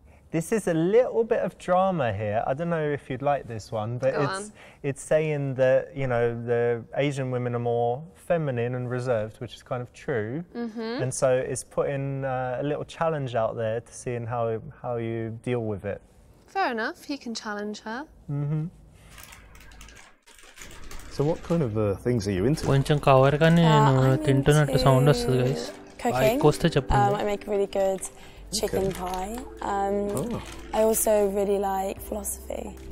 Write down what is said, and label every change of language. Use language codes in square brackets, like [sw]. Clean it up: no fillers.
[en] This is a little bit of drama here. I don't know if you'd like this one, but it's saying that, the Asian women are more feminine and reserved, which is kind of true. And so it's putting a little challenge out there to seeing how you deal with it. Fair enough, he can challenge her. So what kind of things are you into? [te] కొంచెం cover కానీ తింటున్నట్టు sound వస్తుంది guys. [en] Cooking. I make really good chicken pie. I also really like philosophy.